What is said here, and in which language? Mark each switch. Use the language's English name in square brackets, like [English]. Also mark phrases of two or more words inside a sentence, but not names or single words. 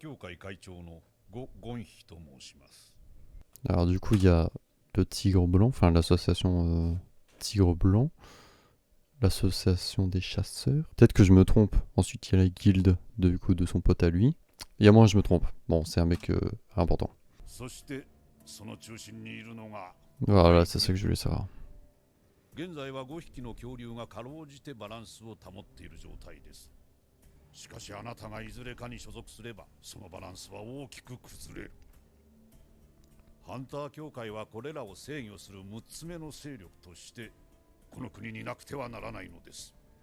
[French] Alors du coup il y a le tigre blanc, enfin l'association tigre blanc, l'association des chasseurs. Peut-être que je me trompe. Ensuite il y a la guilde du coup de son pote à lui. Et à moi je me trompe. Bon, c'est un mec important. Voilà, c'est ça que je voulais savoir. [Japanese] 現在は5匹の恐竜がかろうじてバランスを保っている状態です。しかしあなたがいずれかに所属すればそのバランスは大きく崩れる。ハンター協会はこれらを制御する6つ目の勢力としてこの国になくてはならないのです。